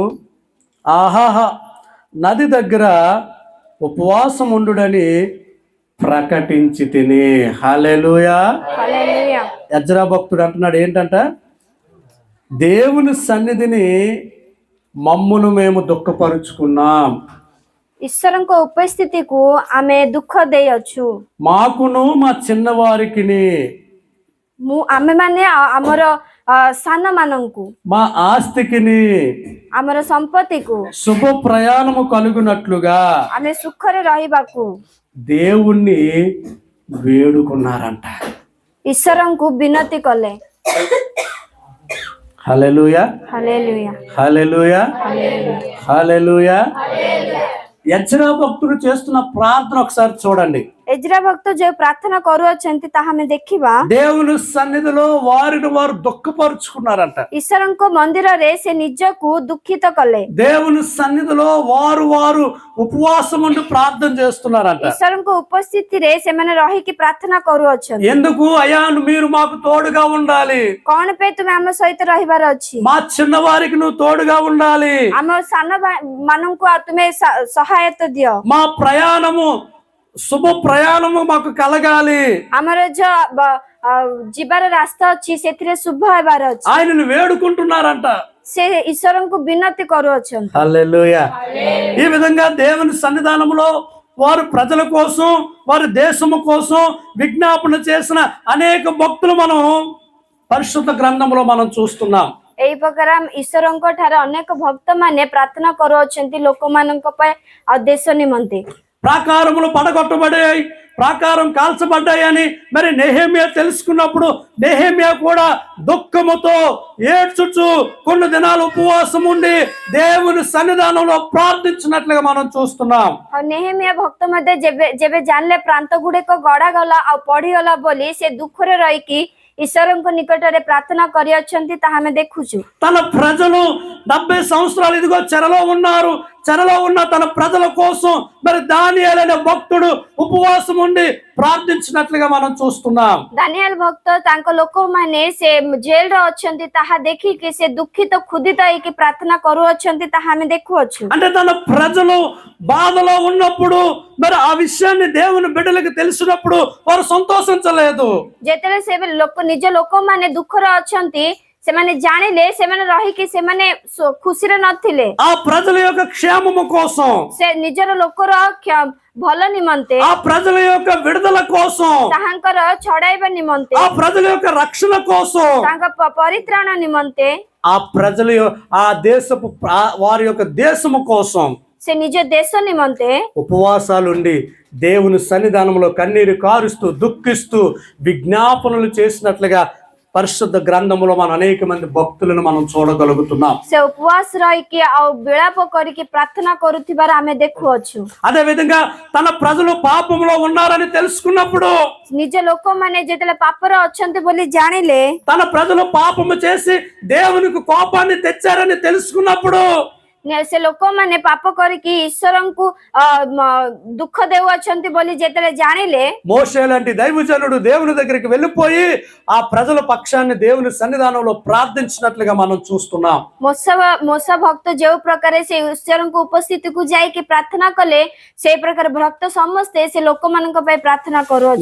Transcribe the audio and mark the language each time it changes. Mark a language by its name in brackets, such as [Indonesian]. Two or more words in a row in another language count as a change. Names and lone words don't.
[Telugu] ఆహాహ నది దగ్గర ఉపవాసం ఉండుడని ప్రకటించి తిని. హల్లెలూయా. హల్లెలూయా. ఎజ్రా భక్తుడు అంటున్నాడు ఏంటంట, దేవుని సన్నిధిని మమ్మును మేము దుఃఖపరుచుకున్నాం, [Odia] ଈଶ୍ୱରଙ୍କ ଉପସ୍ଥିତିକୁ ଆମେ ଦୁଃଖ ଦେଇଅଛୁ। [Telugu] మాకును మా చిన్నవారికిని, [Odia] ଆମେମାନେ ଆମର ସାନ ମାନଙ୍କୁ, [Telugu] మా ఆస్తికిని [Odia] ଆମର ସମ୍ପତ୍ତିକୁ [Telugu] శుభ ప్రయాణము కలుగునట్లుగా [Odia] ଆମେ ସୁଖରେ ରହିବାକୁ [Telugu] దేవుణ్ణి వేడుకున్నారంట. [Odia] ଈଶ୍ୱରଙ୍କୁ ବିନତି କଲେ। [Telugu] హల్లెలూయా. [Odia] ହାଲେଲୁୟା। [Telugu] హల్లెలూయా. హల్లెలూయా. ఎజ్రా భక్తుడు చేస్తున్న ప్రార్థన ఒకసారి చూడండి. [Odia] ଏଜ୍ରା ଭକ୍ତ ଯେଉଁ ପ୍ରାର୍ଥନା କରୁଅଛନ୍ତି ତାହା ଆମେ ଦେଖିବା। [Telugu] దేవుని సన్నిధిలో వారిని వారు దుఃఖపరుచుకున్నారంట. [Odia] ଈଶ୍ୱରଙ୍କ ମନ୍ଦିରରେ ସେ ନିଜକୁ ଦୁଃଖିତ କଲେ। [Telugu] దేవుని సన్నిధిలో వారు వారు ఉపవాసం ఉండి ప్రార్థన చేస్తున్నారంట. [Odia] ଈଶ୍ୱରଙ୍କ ଉପସ୍ଥିତିରେ ସେମାନେ ରହିକି ପ୍ରାର୍ଥନା କରୁଅଛନ୍ତି। [Telugu] ఎందుకు? అయ్యా మీరు మాకు తోడుగా ఉండాలి, [Odia] କଣ ପାଇଁ ତୁମେ ଆମ ସହିତ ରହିବାର ଅଛି? [Telugu] మా చిన్నవారికి నువ్వు తోడుగా ఉండాలి, [Odia] ଆମ ସାନ ମାନଙ୍କୁ ତୁମେ ସହାୟତା ଦିଅ, [Telugu] మా ప్రయాణము శుభ ప్రయాణము మాకు కలగాలి, [Odia] ଆମର ଯୋଉ ଯିବାର ରାସ୍ତା ଅଛି ସେଥିରେ ଶୁଭ ହେବାର ଅଛି। [Telugu] ఆయనను వేడుకుంటున్నారంట. [Odia] ସେ ଈଶ୍ୱରଙ୍କୁ ବିନତି କରୁଅଛନ୍ତି। [Telugu] హల్లెలూయా. ఈ విధంగా దేవుని సన్నిధానంలో వారు ప్రజల కోసం, వారి దేశము కోసం విజ్ఞాపన చేసిన అనేక భక్తులు మనం పరిశుద్ధ గ్రంథంలో మనం చూస్తున్నాం. [Odia] ଏହି ପ୍ରକାର ଈଶ୍ୱରଙ୍କ ଠାରେ ଅନେକ ଭକ୍ତ ମାନେ ପ୍ରାର୍ଥନା କରୁଅଛନ୍ତି ଲୋକମାନଙ୍କ ପାଇଁ ଆଉ ଦେଶ ନିମନ୍ତେ। [Telugu] ప్రాకారములు పడగొట్టబడాయి, ప్రాకారం కాల్చబడ్డాయి అని మరి నెహెమ్యా తెలుసుకున్నప్పుడు నెహెమ్యా కూడా దుఃఖముతో ఏడ్చుచు కొన్ని దినాలు ఉపవాసం ఉండి దేవుని సన్నిధానంలో ప్రార్థించినట్లుగా మనం చూస్తున్నాం। [Odia] ଆଉ ନେହେମିଆ ଭକ୍ତ ମଧ୍ୟ ଯେବେ ଜାଣିଲେ ପ୍ରାନ୍ତ ଗୁଡିକ ଗଡା ଗଲା ଆଉ ପଡିଗଲା ବୋଲି ସେ ଦୁଃଖରେ ରହିକି ଈଶ୍ୱରଙ୍କ ନିକଟରେ ପ୍ରାର୍ଥନା କରିଅଛନ୍ତି ତାହା ଆମେ ଦେଖୁଛୁ। [Telugu] తన ప్రజలు 70 సంవత్సరాలు ఇదిగో చెరలో ఉన్నారు, చెరలో ఉన్న తన ప్రజల కోసం మరి దానియేలు అనే భక్తుడు ఉపవాసం ఉండి ప్రార్థించినట్లుగా మనం చూస్తున్నాం। [Odia] ଦାନିଏଲ ଭକ୍ତ ତାଙ୍କ ଲୋକମାନେ ସେ ଜେଲରେ ଅଛନ୍ତି ତାହା ଦେଖିକି ସେ ଦୁଃଖିତ ଖୁଦିତ ହେଇକି ପ୍ରାର୍ଥନା କରୁଅଛନ୍ତି ତାହା ଆମେ ଦେଖୁଅଛୁ। [Telugu] అంటే తన ప్రజలు బాధలో ఉన్నప్పుడు మరి ఆ విషయాన్ని దేవుని బిడ్డలకు తెలిసినప్పుడు వారు సంతోషించలేదు। [Odia] ଯେତେବେଳେ ସେ ନିଜ ଲୋକମାନେ ଦୁଃଖରେ ଅଛନ୍ତି ସେମାନେ ଜାଣିଲେ ସେମାନେ ରହିକି ସେମାନେ ଖୁସିରେ ନଥିଲେ। [Telugu] ఆ ప్రజల యొక్క క్షేమము కోసం, [Odia] ସେ ନିଜର ଲୋକର ଭଲ నిମନ୍ତେ, [Telugu] ఆ ప్రజల యొక్క విడుదల కోసం, [Odia] ତାହାଙ୍କର ଛଡାଇବା ନିମନ୍ତେ, [Telugu] ఆ ప్రజల యొక్క రక్షణ కోసం, [Odia] ତାଙ୍କ ପରିତ୍ରାଣ ନିମନ୍ତେ, [Telugu] ఆ ప్రజల ఆ దేశపు వారి యొక్క దేశము కోసం [Odia] ସେ ନିଜ ଦେଶ నిమନ୍ତେ [Telugu] ఉపవాసాలుండి దేవుని సన్నిధానంలో కన్నీరు కారుస్తూ దుఃఖిస్తూ విజ్ఞాపనలు చేసినట్లుగా పరిశుద్ధ గ్రంథంలో మనం అనేక మంది భక్తులను మనం చూడగలుగుతున్నాం। [Odia] ସେ ଉପବାସ ରହିକି ଆଉ ବିଳାପ କରିକି ପ୍ରାର୍ଥନା କରୁଥିବାର ଆମେ ଦେଖୁଅଛୁ। [Telugu] అదే విధంగా తన ప్రజలు పాపంలో ఉన్నారని తెలుసుకున్నప్పుడు, [Odia] ନିଜ ଲୋକମାନେ ଯେତେବେଳେ ପାପରେ ଅଛନ୍ତି ବୋଲି ଜାଣିଲେ, [Telugu] తన ప్రజలు పాపము చేసి దేవునికి కోపాన్ని తెచ్చారని తెలుసుకున్నప్పుడు, [Odia] ସେ ଲୋକମାନେ ପାପ କରିକି ଈଶ୍ୱରଙ୍କୁ ଦୁଃଖ ଦେଉଅଛନ୍ତି ବୋଲି ଯେତେବେଳେ ଜାଣିଲେ, [Telugu] మోషే లాంటి దైవజనుడు దేవుని దగ్గరికి వెళ్ళిపోయి ఆ ప్రజల పక్షాన్ని దేవుని సన్నిధానంలో ప్రార్థించినట్లుగా మనం చూస్తున్నాం। [Odia] ମୋଶ ଭକ୍ତ ଯେଉଁ ପ୍ରକାର ସେ ଈଶ୍ୱରଙ୍କ ଉପସ୍ଥିତିକୁ ଯାଇକି ପ୍ରାର୍ଥନା କଲେ ସେଇ ପ୍ରକାର ଭକ୍ତ ସମସ୍ତେ ସେ ଲୋକମାନଙ୍କ ପାଇଁ ପ୍ରାର୍ଥନା କରୁଅଛନ୍ତି।